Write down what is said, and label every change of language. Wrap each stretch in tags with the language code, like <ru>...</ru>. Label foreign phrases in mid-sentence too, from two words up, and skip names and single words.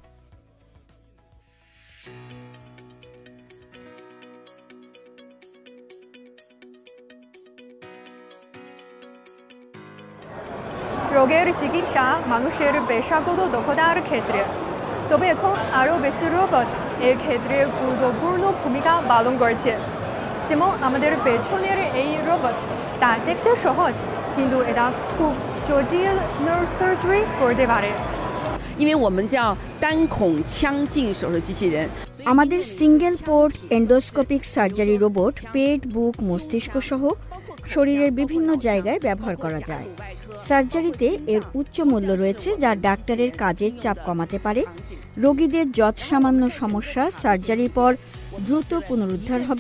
<bn>রোগের চিকিৎসা মানুষের পেশাগত দক্ষতার ক্ষেত্রে, তবে এখন আরও বেশি রোবট এর ক্ষেত্রে গুরুত্বপূর্ণ ভূমিকা পালন করছে। যেমন আমাদের পেছনের এই রোবট, তা দেখতে সহজ, কিন্তু এটা খুব জটিল নার্ভ সার্জারি করতে পারে।</bn> <zh>因为我们叫单孔腔镜手术机器人。</zh> <bn>আমাদের</bn> <en>single port endoscopic surgery robot</en> <bn>পেট, বুক, মস্তিষ্ক সহ শরীরের বিভিন্ন জায়গায় ব্যবহার করা যায়। সার্জারিতে এর উচ্চ মূল্য রয়েছে, যা ডাক্তারের কাজের চাপ কমাতে পারে। রোগীদের যৎসামান্য সমস্যা সার্জারির পর দ্রুত পুনরুদ্ধার হবে।</bn>